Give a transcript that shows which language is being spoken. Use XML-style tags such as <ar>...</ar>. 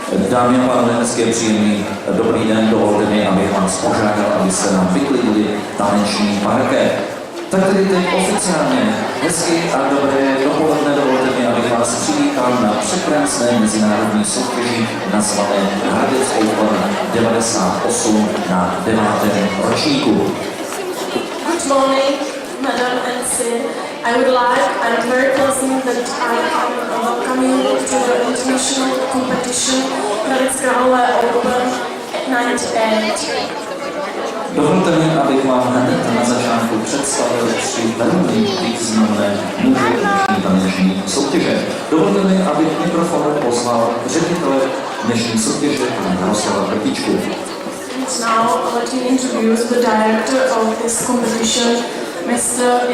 <cs>Dámy a pánové, hezký příjemný dobrý den, dovolte mi, abych vás požádal, aby se nám vyklidili taneční parket. Tak tedy teď oficiálně hezky a dobré dopoledne, dovolte mi, abych vás přivítal na překrásné mezinárodní soutěži nazvané Hradec Open 98 na 9. ročníku.</cs> <en>Good morning, Madam and Sir. I'm very pleasant that I am welcoming you to the international competition Hradec Králové Open 98.</en> <cs>Dovolte mi, abych vám hned na začátku představil 3 velmi významné muže dnešní taneční soutěže. Dovolte mi, abych k mikrofonu pozval ředitele dnešní soutěže, pana Jaroslava Krtičku.</cs> <en>And now let me introduce the director of this competition, Mr.</en>